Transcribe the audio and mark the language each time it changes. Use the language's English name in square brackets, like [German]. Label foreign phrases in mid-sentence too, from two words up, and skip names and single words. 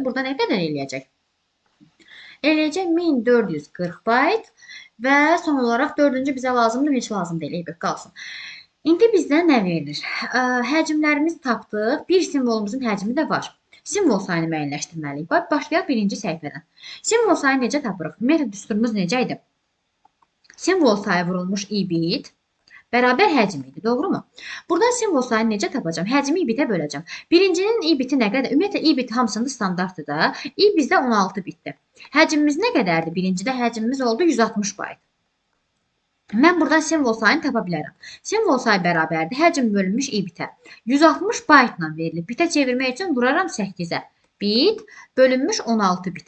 [Azerbaijani] Burada nə qədər eləyəcək? Eləyəcək 1440 bayt və son olaraq dördüncü bizə lazımdır, heç lazım deyil, eyb qalsın. İndi bizdən nə verilir? Həcmlərimizi tapdıq. Bir simvolumuzun həcmi də var. Simvol sayını müəyyənləşdirməliyik. Başlayaq birinci səhifədən. Simvol sayını necə tapırıq? Metod düsturumuz necə idi? Simvol sayı vurulmuş i bit bərabər həcm idi. Doğrumu? Buradan simvol sayını necə tapacağım? Həcmi i bitə böləcəm. Birincinin i biti nə qədər? Ümumiyyətlə i bit hamısında standartdır da. I bizdə 16 bitdir. Həcmimiz nə qədərdir? Birincidə həcmimiz oldu 160 bayt. Mən buradan simvol sayını tapa bilərəm. Simvol sayı bərabərdir. Həcm bölünmüş i bitə. 160 baytla verilir. Bitə çevirmək üçün vuraram 8-ə. Bit bölünmüş 16 bitə.